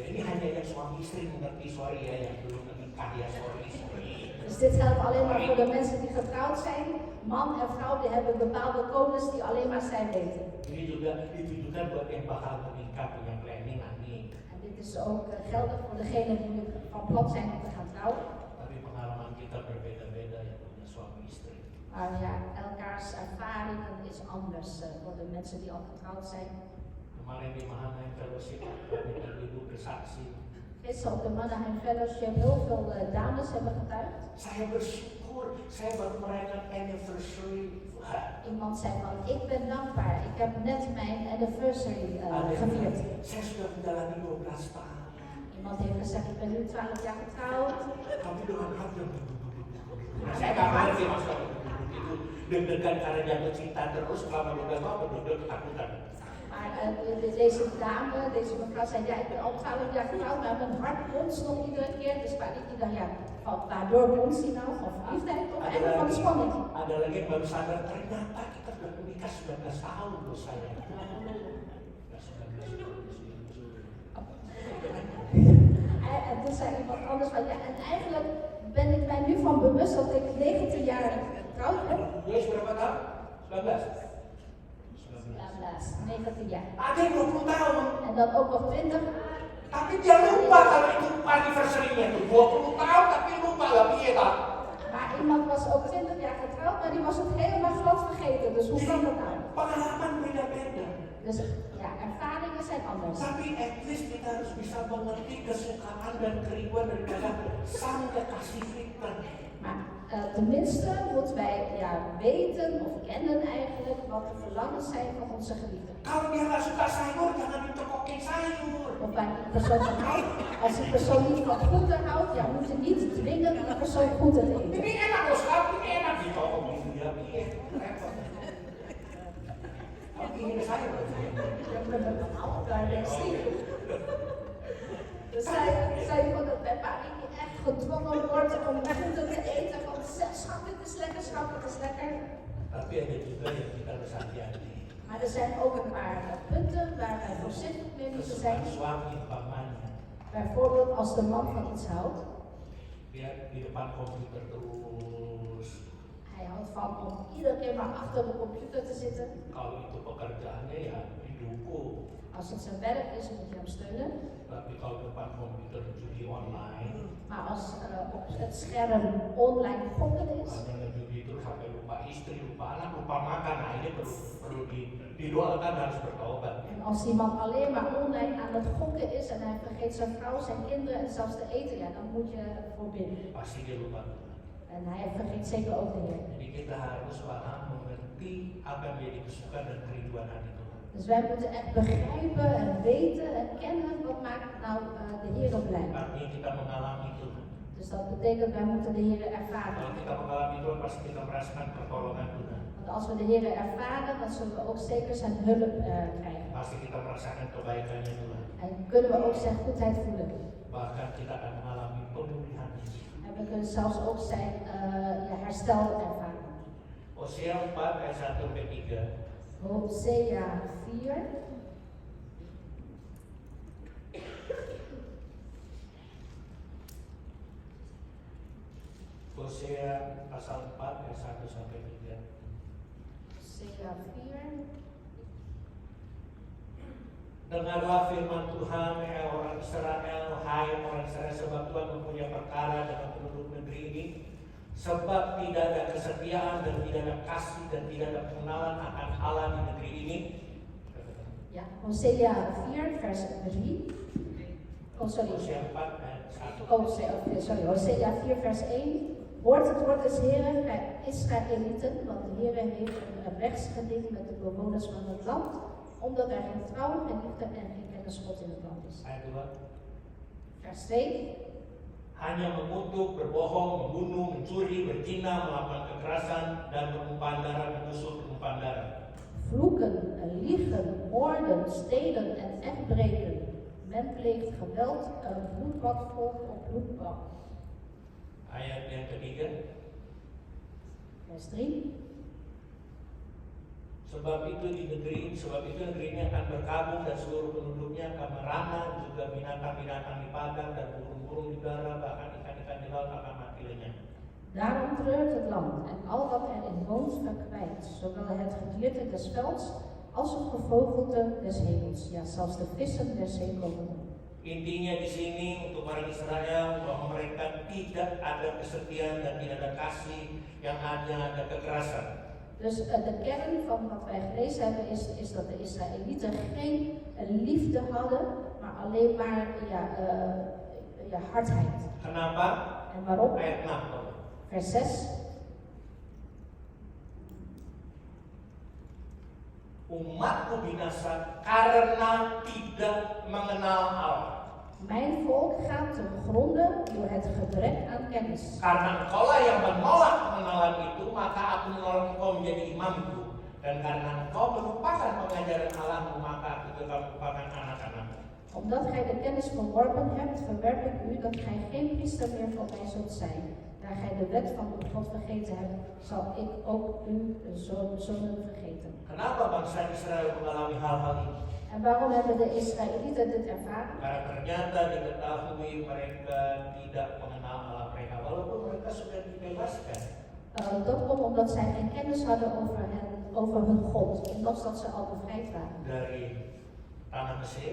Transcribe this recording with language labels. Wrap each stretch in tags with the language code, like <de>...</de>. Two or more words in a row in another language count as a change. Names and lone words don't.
<id>Ini hanya yang suami istri mengerti, sorry ya yang belum menikah ya sorry.</id> <nl>Dus dit geldt alleen maar voor de mensen die getrouwd zijn. Man en vrouw die hebben bepaalde codes die alleen maar zij weten.</nl> <id>Ini juga ditujukan buat yang bakal menikah punya planning nanti.</id> <nl>En dit is ook geldig voor degenen die nu van plan zijn om te gaan trouwen.</nl> <id>Tapi pengalaman kita berbeda-beda ya punya suami istri.</id> <nl>Maar ja, elkaars ervaringen is anders voor de mensen die al getrouwd zijn.</nl> <id>Kemarin di Manaheim Fellowship kami ibu bersaksi.</id> <nl>Gisteren op de Manaheim Fellowship heel veel dames hebben getuigd.</nl> <id>Saya bersyukur, saya baru merayakan anniversary.</id> <nl>Iemand zei van, ik ben dankbaar, ik heb net mijn anniversary gevierd.</nl> <id>Saya sudah menjalani 12 tahun.</id> <nl>Iemand heeft gezegd, ik ben nu 12 jaar getrouwd.</nl> <id>Tapi dengan hati yang nah, saya nggak ngerti maksudnya itu deg-degan karena jatuh cinta terus selama 12 tahun deg-degan ketakutan.</id> <nl>Maar deze dame, deze mevrouw zei, ja, ik ben al 12 jaar getrouwd, maar mijn hart bonst nog iedere keer. Dus ik dacht, ja, waardoor bonst hij nou? Van verliefdheid of eigenlijk van spanning?</nl> <id>Ada lagi yang baru sadar, ternyata kita sudah menikah 19 tahun loh saya.</id> <nl>En toen zei iemand anders van, ja, en eigenlijk ben ik mij nu van bewust dat ik 19 jaar getrouwd ben.</nl> <id>Yes, berapa tahun? 19.</id> <nl>19 jaar.</nl> <id>Ada yang 20 tahun.</id> <nl>En dan ook nog 20.</nl> <id>Tapi dia lupa kalau itu anniversary-nya itu 20 tahun tapi lupa lah</id> <jv>piye ta.</jv> <nl>Maar iemand was ook 20 jaar getrouwd, maar die was het helemaal glad vergeten. Dus hoe kan dat nou?</nl> <id>Pengalaman beda-beda.</id> <nl>Dus ja, ervaringen zijn anders.</nl> <id>Tapi</id> <en>at least</en> <id>kita harus bisa mengerti kesukaan dan kerinduan daripada sang kekasih kita.</id> <nl>Maar tenminste moeten wij weten of kennen eigenlijk wat de verlangens zijn van onze geliefden.</nl> <id>Kalau dia nggak suka sayur, jangan ditokokin sayur.</id> <nl>Of waar die persoon van houdt. Als die persoon niet van groenten houdt, ja, moet je niet dwingen die persoon groenten te eten.</nl> <id>Ini enak loh, schat, ini enak ditokok gitu ya, piye. Kalau ingin sayur.</id> <nl>Ja, we hebben allemaal daar Dus zij vond dat bij Parik echt gedwongen wordt om groenten te eten. Van schat, dit is lekker, schat, dit is lekker.</nl> <id>Tapi ada juga yang kita harus hati-hati.</id> <nl>Maar er zijn ook een paar punten waar wij voorzichtig mee moeten zijn.</nl> <id>Kesukaan suami umpamanya.</id> <nl>Bijvoorbeeld als de man van iets houdt.</nl> <id>Dia di depan komputer terus.</id> <nl>Hij houdt van om iedere keer maar achter de computer te zitten.</nl> <id>Kalau itu pekerjaannya ya didukung.</id> <nl>Als het zijn werk is, moet je hem steunen.</nl> <id>Tapi kalau depan komputer judi online.</id> <nl>Maar als op het scherm online gokken is.</nl> <id>Hanya judi terus sampai lupa istri, lupa anak, lupa makan. Nah ini perlu didoakan, harus bertobat.</id> <nl>En als die man alleen maar online aan het gokken is en hij vergeet zijn vrouw, zijn kinderen en zelfs te eten, ja, dan moet je voor bidden.</nl> <id>Pasti dia lupa.</id> <nl>En hij vergeet zeker ook de Heer.</nl> <id>Jadi kita harus paham, mengerti apa yang menjadi kesukaan dan kerinduan hati Tuhan.</id> <nl>Dus wij moeten echt begrijpen en weten en kennen wat maakt nou de Heer blij.</nl> <id>Artinya kita mengalami Tuhan.</id> <nl>Dus dat betekent wij moeten de Heer ervaren.</nl> <id>Kalau kita mengalami Tuhan, pasti kita merasakan pertolongan Tuhan.</id> <nl>Want als we de Heer ervaren, dan zullen we ook zeker zijn hulp krijgen.</nl> <id>Pasti kita merasakan kebaikannya Tuhan.</id> <nl>En kunnen we ook zijn goedheid voelen.</nl> <id>Bahkan kita akan mengalami pemulihan.</id> <nl>En we kunnen zelfs ook zijn herstel ervaren.</nl> <id>Hosea 4 ayat 1 sampai 3. Hosea 4. Hosea pasal 4 ayat 1 sampai 3. Hosea 4. Dengarlah firman Tuhan, hai orang Israel, sebab Tuhan mempunyai perkara dengan penduduk negeri ini, sebab tidak ada kesetiaan dan tidak ada kasih dan tidak ada pengenalan akan Allah di negeri ini.</id> <nl>Ja, Hosea 4 vers 3. Oh sorry.</nl> <id>Hosea 4 ayat 1.</id> <nl>Hosea 4 vers 1. Hoort het woord des Heren, gij Israëlieten, want de Heer heeft een rechtsgeding met de bewoners van het land, omdat er geen trouw, geen liefde en geen kennis God in het land is.</nl> <id>Ayat 2.</id> <nl>Vers 2.</nl> <id>Hanya mengutuk, berbohong, membunuh, mencuri, berzina, melakukan kekerasan, dan menumpahkan darah, menusuk, menumpahkan darah.</id> <nl>Vloeken, liegen, moorden, stelen en echt breken. Men pleegt geweld, bloedbad volgt op bloedbad.</nl> <id>Ayat yang ketiga.</id> <nl>Vers 3.</nl> <id>Sebab itu negeri ini akan berkabung dan seluruh penduduknya akan merana, juga binatang-binatang di padang dan burung-burung di udara, bahkan ikan-ikan di laut akan mati lenyap.</id> <nl>Daarom treurt het land en al wat erin woont verkwijnt, zowel het gedierte des velds als het gevogelte des hemels, ja zelfs de vissen der zee komen.</nl> <id>Intinya di sini untuk orang Israel bahwa mereka tidak ada kesetiaan dan tidak ada kasih, yang ada kekerasan.</id> <nl>Dus de kern van wat wij gelezen hebben is dat de Israëlieten geen liefde hadden, maar alleen maar hardheid.</nl> <id>Kenapa?</id> <nl>En waarom?</nl> <id>Ayat 6.</id> <nl>Vers 6.</nl> <id>Umatku binasa karena tidak mengenal Allah.</id> <nl>Mijn volk gaat ten gronde door het gebrek aan kennis.</nl> <id>Karena engkaulah yang menolak pengenalan itu, maka aku menolak engkau menjadi imamku. Dan karena engkau melupakan pengajaran Allahmu, maka aku juga melupakan anak-anakmu.</id> <nl>Omdat gij de kennis verworpen hebt, verwerp ik u dat gij geen priester meer voor mij zult zijn. Daar gij de wet van uw God vergeten hebt, zal ik ook uw zonen vergeten.</nl> <id>Kenapa bangsa Israel mengalami hal-hal ini?</id> <nl>En waarom hebben de Israëlieten dit ervaren?</nl> <id>Karena ternyata diketahui mereka tidak mengenal Allah mereka, walaupun mereka sudah dibebaskan.</id> <nl>Dat komt omdat zij geen kennis hadden over hun God, ondanks dat ze al bevrijd waren.</nl> <id>Dari tanah Mesir,</id>